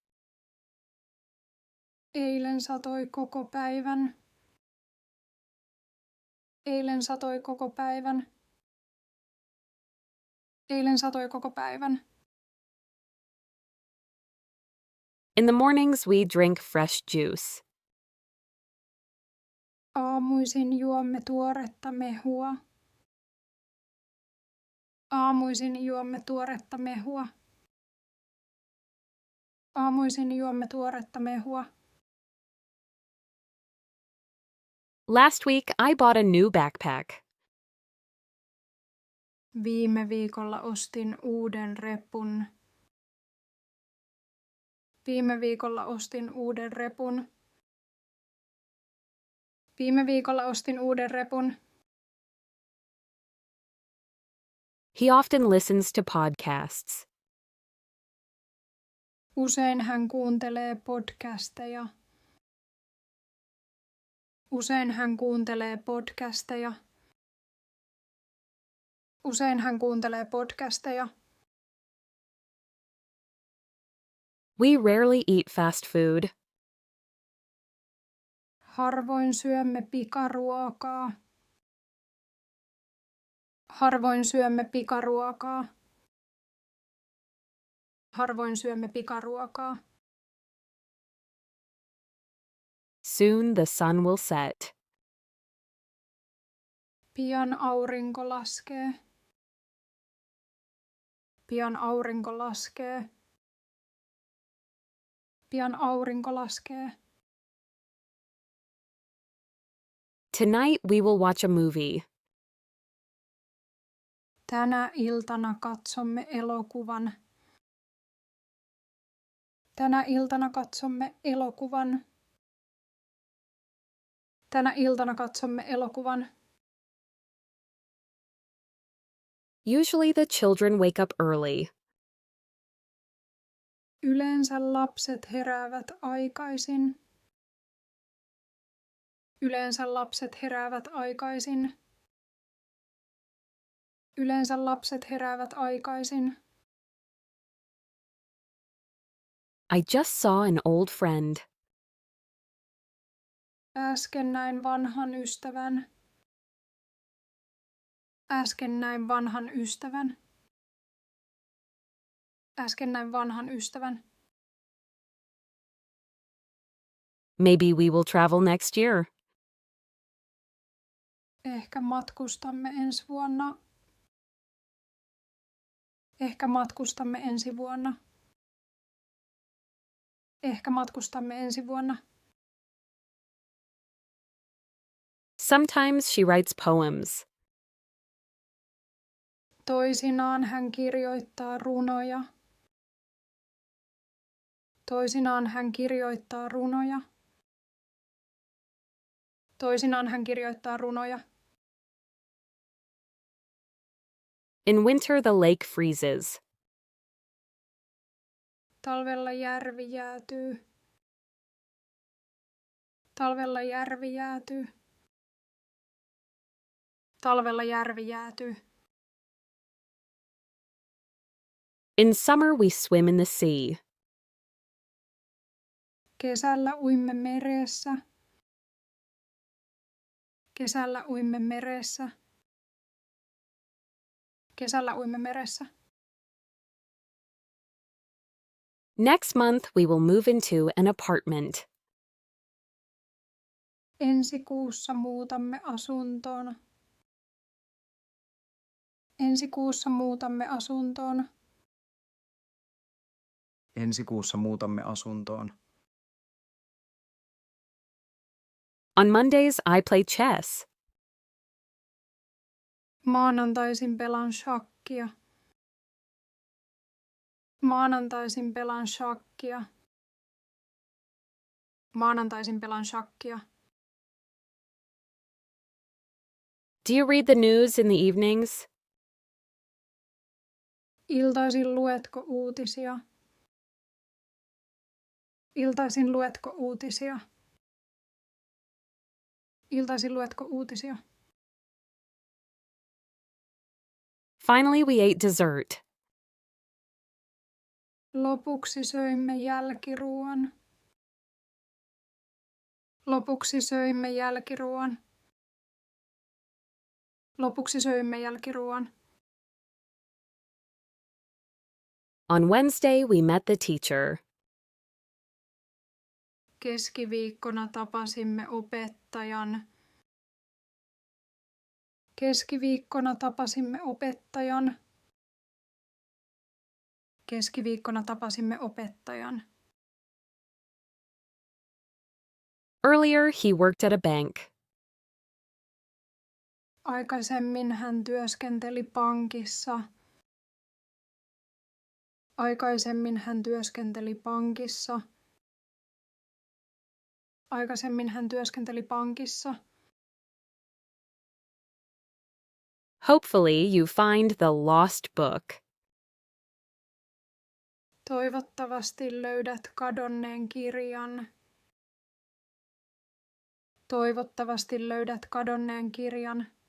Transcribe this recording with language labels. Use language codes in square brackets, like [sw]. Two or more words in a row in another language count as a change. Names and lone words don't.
[fi] Eilen satoi koko päivän. Eilen satoi koko päivän. Eilen satoi koko päivän. [en] In the mornings, we drink fresh juice. [fi] Aamuisin juomme tuoretta mehua. Aamuisin juomme tuoretta mehua. Aamuisin juomme tuoretta mehua. [en] Last week, I bought a new backpack. [fi] Viime viikolla ostin uuden repun. Viime viikolla ostin uuden repun. Viime viikolla ostin uuden repun. [en] He often listens to podcasts. [fi] Usein hän kuuntelee podcasteja. Usein hän kuuntelee podcasteja. Usein hän kuuntelee podcasteja. [en] We rarely eat fast food. [fi] Harvoin syömme pikaruokaa. Harvoin syömme pikaruokaa. Harvoin syömme pikaruokaa. [en] Soon the sun will set. [fi] Pian aurinko laskee. Pian aurinko laskee. Pian aurinko laskee. [en] Tonight we will watch a movie. [fi] Tänä iltana katsomme elokuvan. Tänä iltana katsomme elokuvan. Tänä iltana katsomme elokuvan. [en] Usually the children wake up early. [fi] Yleensä lapset heräävät aikaisin. Yleensä lapset heräävät aikaisin. Yleensä lapset heräävät aikaisin. [en] I just saw an old friend. [fi] Äsken näin vanhan ystävän. Äsken näin vanhan ystävän. Äsken näin vanhan ystävän. [en] Maybe we will travel next year. [fi] Ehkä matkustamme ensi vuonna. Ehkä matkustamme ensi vuonna. Ehkä matkustamme ensi vuonna. [en] Sometimes she writes poems. [fi] Toisinaan hän kirjoittaa runoja. Toisinaan hän kirjoittaa runoja. Toisinaan hän kirjoittaa runoja. [en] In winter, the lake freezes. [fi] Talvella järvi jäätyy. Talvella järvi jäätyy. Talvella järvi jäätyy. [en] In summer, we swim in the sea. [fi] Kesällä uimme meressä. Kesällä uimme meressä. Kesällä uimme meressä. [en] Next month, we will move into an apartment. [fi] Ensi kuussa muutamme asuntoon. Ensi kuussa muutamme asuntoon. Ensi kuussa muutamme asuntoon. [en] On Mondays, I play chess. [fi] Maanantaisin pelaan shakkia. Maanantaisin pelaan shakkia. Maanantaisin pelaan shakkia. [en] Do you read the news in the evenings? [fi] Iltaisin luetko uutisia? Iltaisin luetko uutisia? Iltaisin luetko uutisia? [en] Finally, we ate dessert. [fi] Lopuksi söimme jälkiruoan. Lopuksi söimme jälkiruoan. Lopuksi söimme jälkiruoan. [en] On Wednesday, we met the teacher. [fi] Keskiviikkona tapasimme opettajan. Keskiviikkona tapasimme opettajan. Keskiviikkona tapasimme opettajan. [en] Earlier, he worked at a bank. [fi] Aikaisemmin hän työskenteli pankissa. Aikaisemmin hän työskenteli pankissa. Aikaisemmin hän työskenteli pankissa. [en] Hopefully, you find the lost book. [fi] Toivottavasti löydät kadonneen kirjan. Toivottavasti löydät kadonneen kirjan.